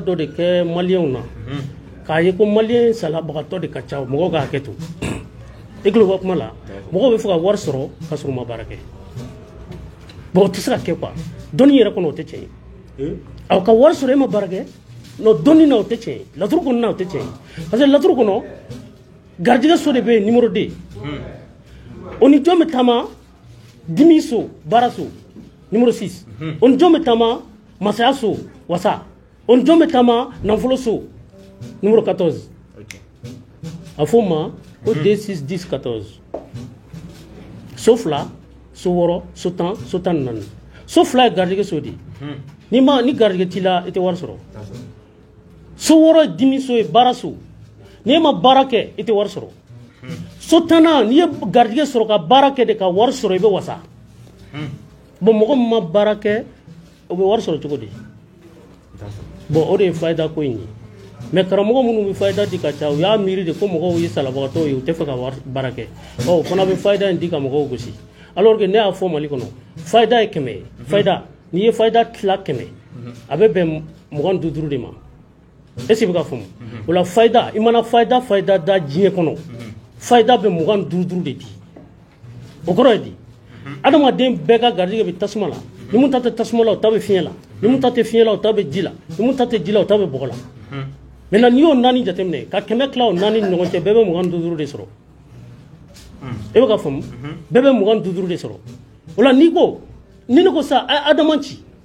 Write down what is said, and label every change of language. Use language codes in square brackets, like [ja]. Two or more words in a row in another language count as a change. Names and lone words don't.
[bm] dɔ de kɛ maliyɛnw na k'a ye ko maliyɛn salabagatɔ de ka ca mɔgɔw ka hakɛ to i tulo bɛ kuma la mɔgɔw bɛ fɛ ka wari sɔrɔ ka sɔrɔ u ma baara kɛ bon o tɛ se ka kɛ quoi dɔnni yɛrɛ kɔnɔ o tɛ tiɲɛ ye aw ka wari sɔrɔ e ma baara kɛ non dɔnni na o tɛ tiɲɛ ye laturu kɔnɔna o tɛ tiɲɛ ye [fr] parce que [bm] laturu kɔnɔ garijɛgɛ so de bɛ yen numéro 2 o ni jɔn bɛ taama dimi so baara so numéro 6 o ni jɔn bɛ taama masaya so wasa o ni jɔn bɛ taama nafolo so numéro 14 a fɔ o ma ko 2 6 10 14 so 2 so 6 so 10 so 14 so 2 ye garijɛgɛ so de ye ni garijɛgɛ t'i la i tɛ wari sɔrɔ so 6 ye dimi so ye baara so n'i ma baara kɛ i tɛ wari sɔrɔ so 10 n'i ye garijɛgɛ sɔrɔ ka baara kɛ de ka wari sɔrɔ i bɛ wasa bon mɔgɔ min ma baara kɛ o bɛ wari sɔrɔ cogo di bon o de ye fayida ko in ye mais karamɔgɔ minnu bɛ fayida di ka ca u y'a miiri de ko mɔgɔw ye salabagatɔw ye u tɛ fɛ ka baara kɛ o fana bɛ fayida in di ka mɔgɔw gosi [fr] alors que [bm] ne y'a fɔ Mali kɔnɔ fayida ye 100 ye fayida n'i ye fayida tila 100 a bɛ bɛn 25 de ma [fr] est-ce que [bm] i bɛ ka faamu o la fayida i mana fayida da diɲɛ kɔnɔ fayida bɛ 25 de di o kɔrɔ ye di adamaden bɛɛ ka garijɛgɛ bɛ tasuma la ni mun ta tɛ tasuma la o ta bɛ fiɲɛ la ni mun ta tɛ fiɲɛ la o ta bɛ ji la ni mun ta tɛ ji la o ta bɛ bɔgɔ la maintenant n'i y'o 4 jateminɛ ka 100 tila o 4 ni ɲɔgɔn cɛ bɛɛ bɛ 25 de sɔrɔ i bɛ ka faamu bɛɛ bɛ 25 de sɔrɔ o la ni ne ko sa adama ci